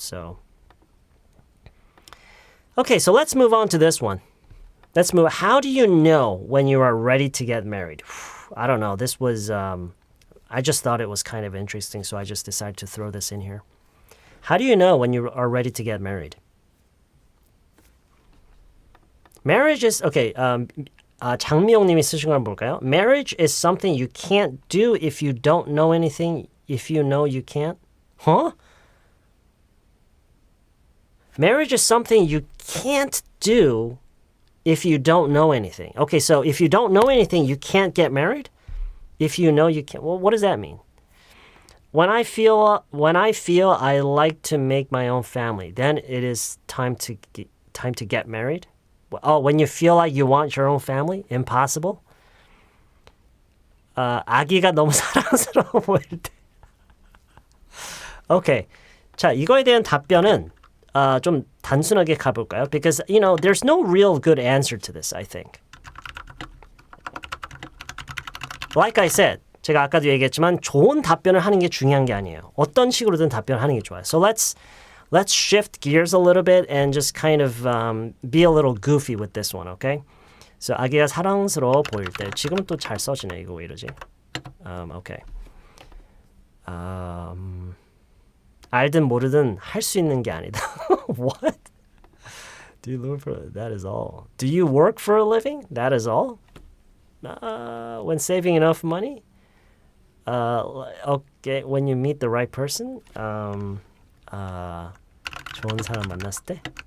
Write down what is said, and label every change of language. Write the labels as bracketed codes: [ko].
[en] So, okay, so let's move on to this one. Let's move. How do you know when you are ready to get married? I don't know. This was, I just thought it was kind of interesting, so I just decided to throw this in here. How do you know when you are ready to get married? Marriage is, okay, [ko] 장미영님이 쓰신 걸 볼까요? [en] Marriage is something you can't do if you don't know anything, if you know you can't. Huh? Marriage is something you can't do if you don't know anything. Okay, so if you don't know anything, you can't get married? If you know you can't, well, what does that mean? When I feel I like to make my own family, then it is time to get married? When you feel like you want your own family? Impossible? [ko] 아기가 너무 사랑스러워 보일 때. [en] Okay. [ko] 자, 이거에 대한 답변은 좀 단순하게 가볼까요? [en] Because, there's no real good answer to this, I think. Like I said, [ko] 제가 아까도 얘기했지만 좋은 답변을 하는 게 중요한 게 아니에요. 어떤 식으로든 답변을 하는 게 좋아요. [en] So let's shift gears a little bit and just kind of be a little goofy with this one, okay? [ko] So 아기가 사랑스러워 보일 때. 지금 또 잘 써지네. 이거 왜 이러지? Okay. 알든 모르든 할 수 있는 게 아니다. [en] What? Do you live for that is all. Do you work for a living? That is all. When saving enough money? Okay, when you meet the right person? [ko] 좋은 사람 만났을 때?